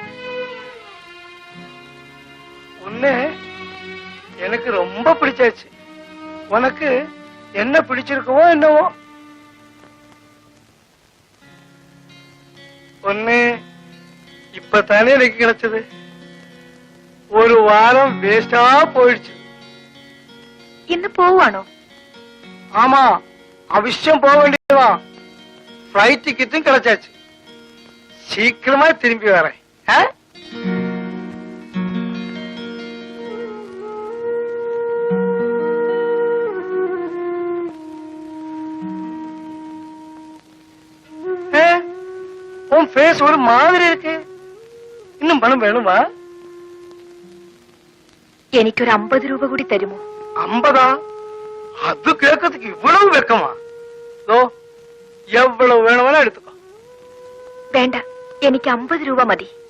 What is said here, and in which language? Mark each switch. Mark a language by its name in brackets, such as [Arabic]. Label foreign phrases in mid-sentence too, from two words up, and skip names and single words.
[Tamil] உன்னை எனக்கு ரொம்ப பிடிச்சாச்சு. உனக்கு என்ன பிடிச்சிருக்குமோ என்னவோ. ஒண்ணு இப்பதானே எனக்கு கிடைச்சது. ஒரு வாரம் வேஸ்டா போயிடுச்சு. [Malayalam] ഇന്ന് പോവാണോ? [Tamil] ஆமா, அவசியம் போக வேண்டியதுதான். [English] flight ticketஉம் [Tamil] கிடைச்சாச்சு. சீக்கிரமா திரும்பி வரேன். உன் ஃபேஸ் ஒரு மாதிரி இருக்கு. இன்னும் பணம் வேணுமா? [Malayalam] എനിക്കൊരു 50 രൂപ കൂടി തരുമോ? 50? [Tamil] அது கேட்கறதுக்கு இவ்வளவு வெக்கமா? எவ்வளவு வேணுமானா எடுத்துக்கோ. [Malayalam] വേണ്ട, എനിക്ക് 50 രൂപ മതി.